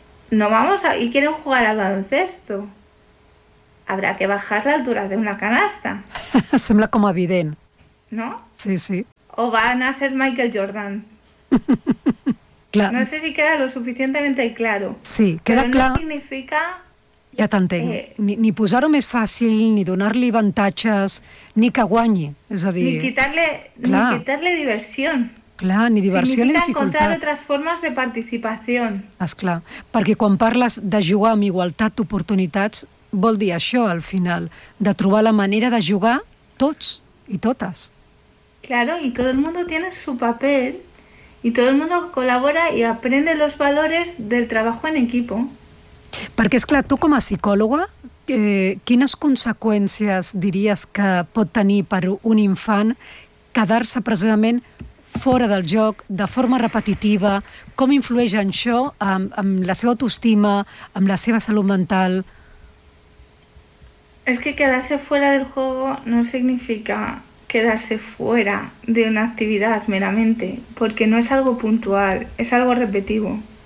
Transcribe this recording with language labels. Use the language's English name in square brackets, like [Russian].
[Spanish] No vamos a... Y quieren jugar al baloncesto. Habrá que bajar la altura de una canasta. [Catalan] Sembla como evident. [Spanish] ¿No? Sí, sí. O van a ser Michael Jordan. Clar. No sé si queda lo suficientemente claro. Sí, queda [Catalan] però clar. Però no significa... Ja t'entenc. Ni posar-ho més fàcil, ni donar-li avantatges, ni que guanyi. És a dir... Ni quitar-li diversió. Clar, ni diversió significa Significa encontrar altres formes de participació. Esclar. Perquè quan parles de jugar amb igualtat d'oportunitats, vol dir això, al final, de trobar la manera de jugar tots i totes. [Spanish] Claro, y todo el mundo tiene su papel y todo el mundo colabora y aprende los valores del trabajo en equipo. [Catalan] Perquè, és clar, tu com a psicòloga, quines conseqüències diries que pot tenir per un infant quedar-se precisament fora del joc, de forma repetitiva? Com influeix en això amb la seva autoestima, amb la seva salut mental? [Spanish] Es que quedarse fuera del juego no significa quedarse fuera de una actividad meramente, porque no es algo puntual, es algo repetido.